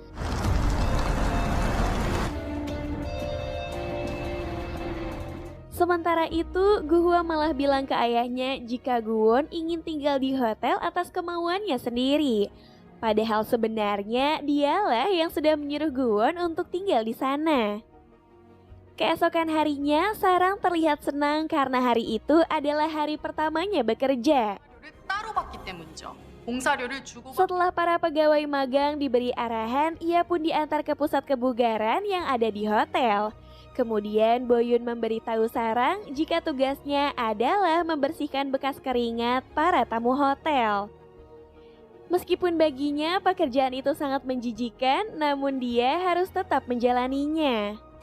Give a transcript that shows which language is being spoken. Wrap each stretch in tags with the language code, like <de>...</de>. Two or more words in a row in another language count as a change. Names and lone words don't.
<id>Sementara itu, Guhwa malah bilang ke ayahnya jika Guwon ingin tinggal di hotel atas kemauannya sendiri. Padahal sebenarnya dialah yang sudah menyuruh Guwon untuk tinggal di sana. Keesokan harinya, Sarang terlihat senang karena hari itu adalah hari pertamanya bekerja.</id> <ko>따로 받기 때문이죠. 봉사료를 주고</ko> <id>Setelah para pegawai magang diberi arahan, ia pun diantar ke pusat kebugaran yang ada di hotel. Kemudian Boyun memberitahu Sarang jika tugasnya adalah membersihkan bekas keringat para tamu hotel. Meskipun baginya pekerjaan itu sangat menjijikan, namun dia harus tetap menjalaninya.</id>